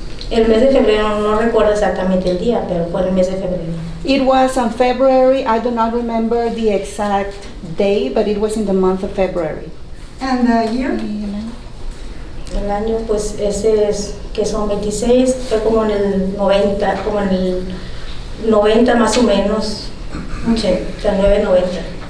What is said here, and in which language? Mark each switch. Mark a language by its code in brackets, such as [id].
[es] El mes de febrero, no recuerdo exactamente el día, pero fue en el mes de febrero. [en] It was on February. I do not remember the exact day, but it was in the month of February. And the year? [es] El año, pues, ese es, que son 26, fue como en el 90, como en el 90 más o menos, 89, 90.